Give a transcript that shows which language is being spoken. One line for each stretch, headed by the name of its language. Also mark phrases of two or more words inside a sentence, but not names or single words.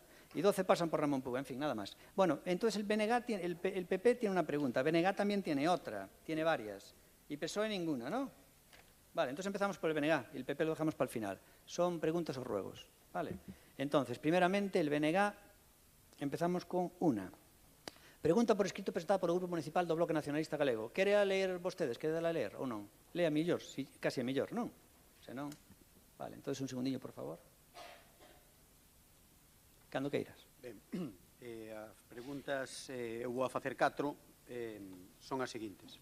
Spanish: Y 12 pasan por Ramón Puga, en fin, nada más. Bueno, entonces el PP tiene una pregunta, BNG también tiene otra, tiene varias, y PSOE ninguna, ¿no? Vale, entonces empezamos por el BNG, y el PP lo dejamos para el final. Son preguntas o ruegos, ¿vale? Entonces, primeramente, el BNG
Galician: Empezamos con unha. Pregunta por escrito presentada polo Grupo Municipal do Bloque Nacionalista Galego. Quere a ler vostedes? Quere a ler ou non? Lea millor, casi a millor, non? Se non... Vale, entón un segundiño, por favor. Cando queiras. Ben, as preguntas, eu vou a facer 4, son as seguintes.